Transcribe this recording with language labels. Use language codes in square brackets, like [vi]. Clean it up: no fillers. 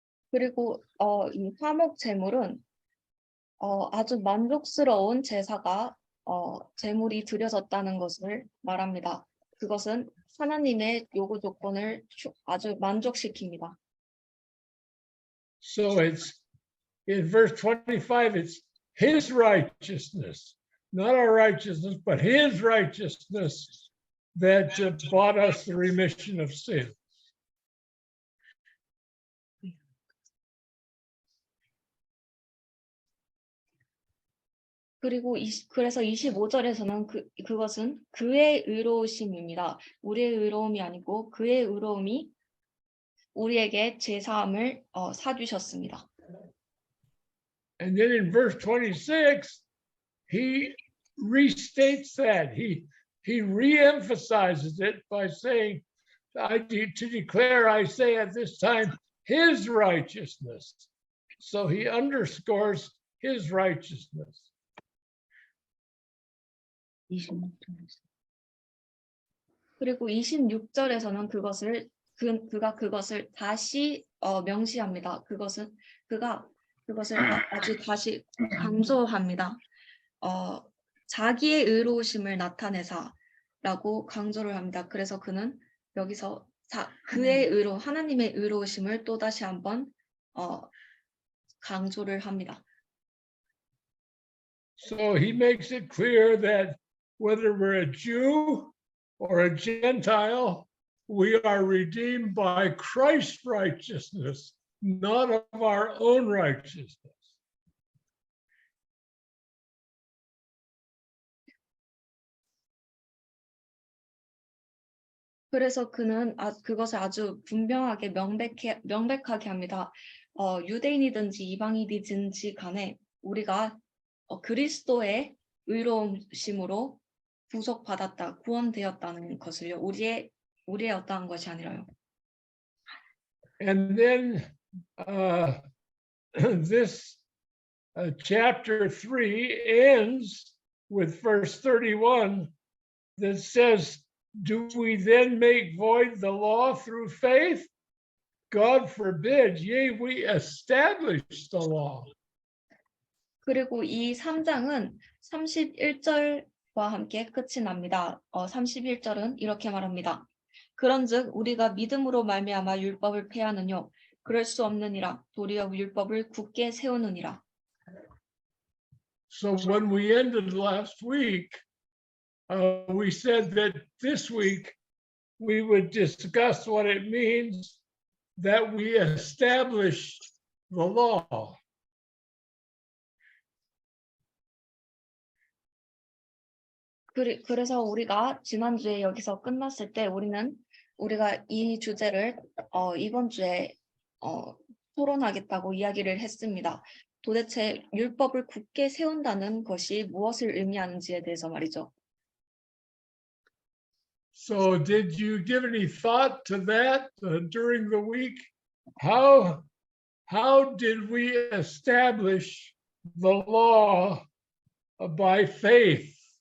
[ko] 그리고 이 화목 제물은 아주 만족스러운 제사가 제물이 드려졌다는 것을 말합니다. 그것은 하나님의 요구 조건을 아주 만족시킵니다. [en] So it's in verse 25, it's his righteousness, not our righteousness, but his righteousness that bought us the remission of sin. [ko] 그리고 그래서 25절에서는 그것은 그의 의로우심입니다. 우리의 의로움이 아니고 그의 의로움이 우리에게 제사함을 사주셨습니다. [en] And then in verse 26, he restates that. He re-emphasizes it by saying, to declare, I say at this time, his righteousness. So he underscores his righteousness. [ko] 26절에서 그리고 26절에서는 그가 그것을 다시 명시합니다. 그가 그것을 아주 다시 강조합니다. 자기의 의로우심을 나타내사 라고 강조를 합니다. 그래서 그는 여기서 그의 의로, 하나님의 의로우심을 또다시 한번 강조를 합니다. [en] So he makes it clear that whether we're a Jew or a Gentile, we are redeemed by Christ's righteousness, not of our own righteousness. [ko] 그래서 그는 그것을 아주 분명하게 명백하게 합니다. 유대인이든지 이방인이든지 간에 우리가 그리스도의 의로우심으로 구속받았다, 구원되었다는 것을요. 우리의 어떠한 것이 아니라요. [en] And then this chapter 3 ends with verse 31 that says, do we then make void the law through faith? God forbid, yea, we establish the law. [ko] 그리고 이 3장은 31절과 함께 끝이 납니다. 31절은 이렇게 말합니다. 그런즉 우리가 믿음으로 말미암아 율법을 폐하느뇨 그럴 수 없느니라 도리어 율법을 굳게 세우느니라. [en] So when we ended last week, we said that this week we would discuss what it means that we establish the law. [ko] 그래서 우리가 지난주에 여기서 끝났을 때 우리가 이 주제를 이번 주에 토론하겠다고 이야기를 했습니다. 도대체 율법을 굳게 세운다는 것이 무엇을 의미하는지에 대해서 말이죠. [en] So did you give any thought to that during the week? How did we establish the law by faith?